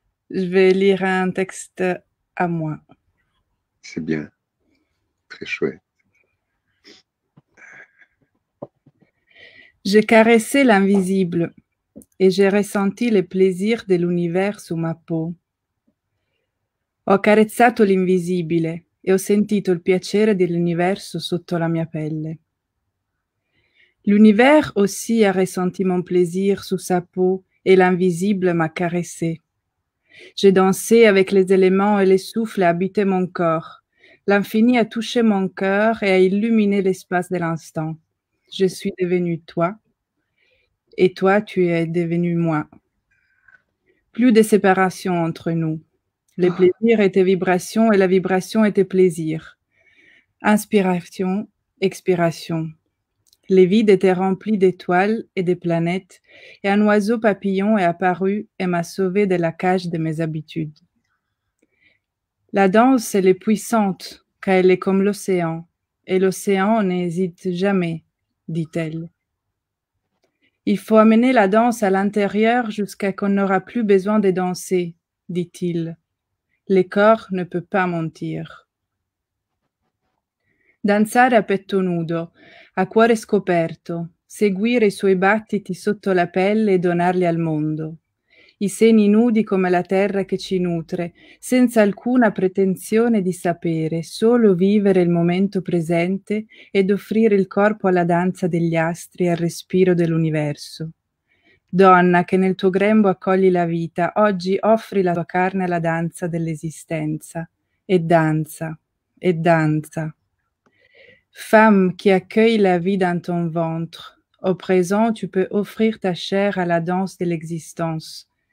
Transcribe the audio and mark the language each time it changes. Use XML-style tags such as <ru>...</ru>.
<fr>Je vais lire un texte à moi. C'est bien, très chouette. J'ai caressé l'invisible et j'ai ressenti le plaisir dell'univers su ma peau.</fr> <it>Ho carezzato l'invisibile e ho sentito il piacere dell'universo sotto la mia pelle.</it> <fr>L'univers aussi a ressenti mon plaisir sous sa peau et l'invisible m'a caressé. J'ai dansé avec les éléments et les souffles a habité mon corps. L'infini a touché mon cœur et a illuminé l'espace de l'instant. Je suis devenu toi et toi tu es devenu moi. Plus de séparation entre nous. Les plaisirs étaient vibrations et la vibration était plaisir. Inspiration, expiration. Les vides étaient remplis d'étoiles et de planètes, et un oiseau papillon est apparu et m'a sauvé de la cage de mes habitudes. La danse, elle est puissante, car elle est comme l'océan, et l'océan n'hésite jamais, dit-elle. Il faut amener la danse à l'intérieur jusqu'à qu'on n'aura plus besoin de danser, dit-il. Le corps ne peut pas mentir.</fr> <it>Danzare a petto nudo, a cuore scoperto, seguire i suoi battiti sotto la pelle e donarli al mondo. I seni nudi come la terra che ci nutre, senza alcuna pretensione di sapere, solo vivere il momento presente ed offrire il corpo alla danza degli astri e al respiro dell'universo. Donna che nel tuo grembo accogli la vita, oggi offri la tua carne alla danza dell'esistenza. Et danza, et danza.</it> <fr>Femme qui accueille la vie dans ton ventre, au présent tu peux offrir ta chair à la danse de l'existence.</fr>